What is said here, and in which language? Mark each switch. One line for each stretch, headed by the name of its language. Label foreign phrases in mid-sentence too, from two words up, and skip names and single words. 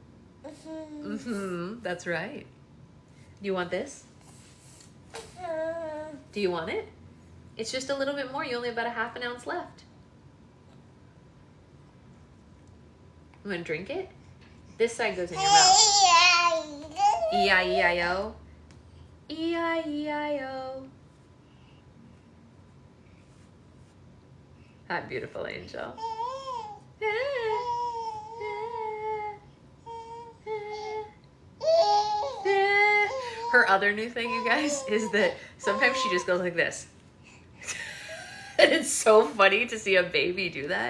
English: That's right. Do you want this? Do you want it? It's just a little bit more. You only have about a half an ounce left. You want to drink it? This side goes in your mouth. E-I-E-I-O. E-I-E-I-O. Hi, beautiful angel. Her other new thing, you guys, is that sometimes she just goes like this. And it's so funny to see a baby do that.